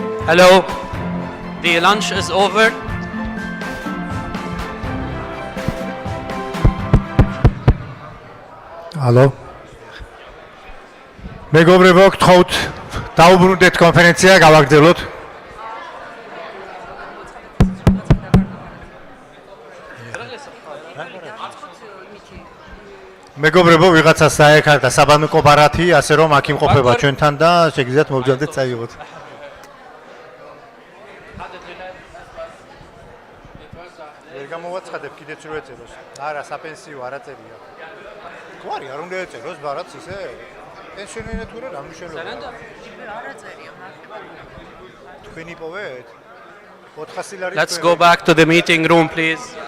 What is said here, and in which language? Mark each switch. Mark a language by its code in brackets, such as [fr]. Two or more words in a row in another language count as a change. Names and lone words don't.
[en] Hello. The lunch is over. Hello. [ka] მეგობრებო, გთხოვთ დაუბრუნდეთ კონფერენცია, გავაგრძელოთ. მეგობრებო, ვიღაცას საერთოდ საბანკო ბარათი, ასე რომ აქ იმყოფება ჩვენთან და შეგიძლიათ მოვჯანდეთ წაიღოთ. ვერ გამოვაცხადებ კიდეც რო ეწეროს. არა, საპენსიო არ აწერია. გვარი არ უნდა ეწეროს ბარათს ისე? პენსიონერია თუ რა მნიშვნელობა? არ აწერია, მართლა. თქვენი პოვეთ? 400 ლარი. [en] Let's go back to the meeting room, please.